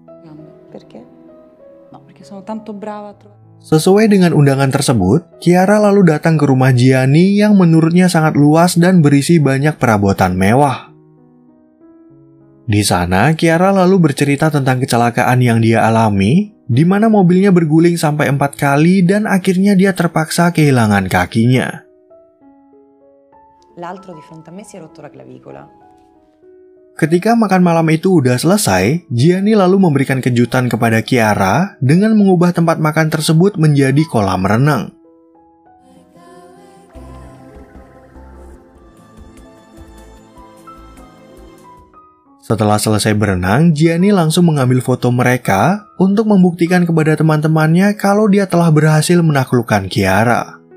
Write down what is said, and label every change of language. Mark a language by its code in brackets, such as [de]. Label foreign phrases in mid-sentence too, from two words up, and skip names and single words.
[id] Sesuai dengan undangan tersebut, Chiara lalu datang ke rumah Gianni yang menurutnya sangat luas dan berisi banyak perabotan mewah. Di sana, Chiara lalu bercerita tentang kecelakaan yang dia alami, di mana mobilnya berguling sampai 4 kali dan akhirnya dia terpaksa kehilangan kakinya. [it] L'altro di fronte a me si è rotto la clavicola. [id] Ketika makan malam itu udah selesai, Gianni lalu memberikan kejutan kepada Chiara dengan mengubah tempat makan tersebut menjadi kolam renang. Setelah selesai berenang, Gianni langsung mengambil foto mereka untuk membuktikan kepada teman-temannya kalau dia telah berhasil menaklukkan Chiara.